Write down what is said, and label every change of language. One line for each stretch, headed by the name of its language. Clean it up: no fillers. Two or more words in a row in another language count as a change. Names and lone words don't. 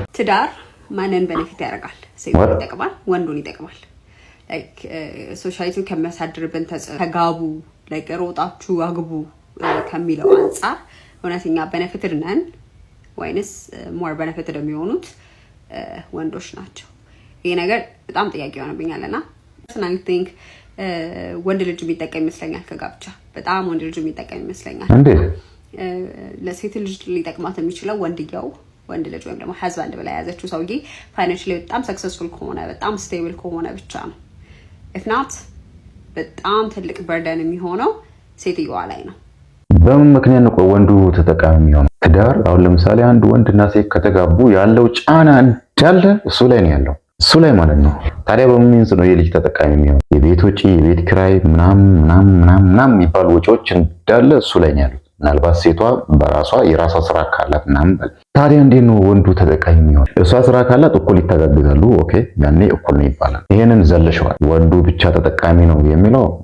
Amharic: ትዳር ማንን ቤኔፊት ያደርጋል ሴቱን ይጠቅማል ወንዱን ይጠቅማል ላይክ ሶሻይቲው ከሚያሳድርብን ተጋቡ ላይክ ሮጣችሁ አግቡ ከሚለው አንፃር እውነተኛ ቤኔፊትድ ነን ወይንስ
English: more benefited
Amharic: የሚሆኑት ወንዶች ናቸው ይሄ ነገር በጣም ጥያቄ ሆነብኛልና
English: personally think
Amharic: ወንድ ልጅ የሚጠቀም ይመስለኛል ከጋብቻ በጣም ወንድ ልጅ የሚጠቀም ይመስለኛል እንዴ ለሴት ልጅ ሊጠቅማት የሚችለው ወንድ ልጅ ወይም ደግሞ husband ብላ ያዘችው ሰውዬ ፋይናንሻሊ በጣም ሰክሰስፉል ከሆነ በጣም ስቴብል ከሆነ ብቻ ነው
English: if not
Amharic: በጣም ትልቅ በርደን የሚሆነው ሴትየዋ ላይ ነው በምን ምክንያት ነው ወንዱ ተጠቃሚ የሚሆነው ትዳር አሁን ለምሳሌ አንድ ወንድና ሴት ከተጋቡ ያለው ጫና እንዳለ እሱ ላይ ነው ያለው እሱ ላይ ማለት ነው ታዲያ በሚንስ ነው የልጅ ተጠቃሚ የሚሆነው የቤት ወጪ የቤት ኪራይ ምናምን የሚባሉ ወጪዎች እንዳለ እሱ ላይ ነው ያሉት ምናልባት ሴቷ በራሷ የራሷ ስራ ካላት ምናምን ታዲያ እንዴት ነው ወንዱ ተጠቃሚ የሚሆነው እሷ ስራ ካላት እኩል ይተጋገዛሉ ኦኬ ያኔ እኩል ነው ይባላል ይሄንን ዘለሽዋል ወንዱ ብቻ ተጠቃሚ ነው የሚለው